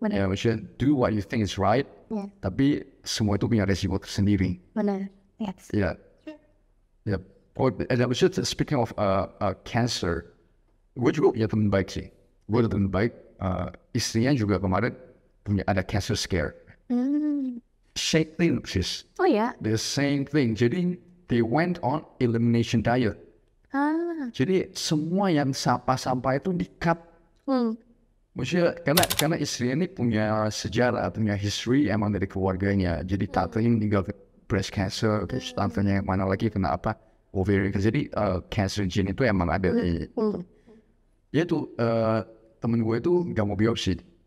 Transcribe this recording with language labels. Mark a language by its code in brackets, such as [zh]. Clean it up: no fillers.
[id] Ya, maksudnya [en] do what you think is right. [id] Tapi semua itu punya resiko tersendiri. Benar. [en] Yes. [id] Maksudnya [en] speaking of cancer, [id] gue juga punya teman baik sih. Gue ada teman baik, istrinya juga kemarin ada cancer scare. [en] Same thing, sis. [id] Oh ya? [en] The same thing. [id] Jadi [en] they went on elimination diet. [id] Jadi semua yang sampah-sampah itu di-cut. Maksudnya karena istri ini punya sejarah, punya history emang dari keluarganya. Jadi tantenya meninggal breast cancer, terus tantenya yang mana lagi kena apa? Ovarian. Jadi cancer gene itu emang ada di ya itu temen gue itu nggak mau biopsi.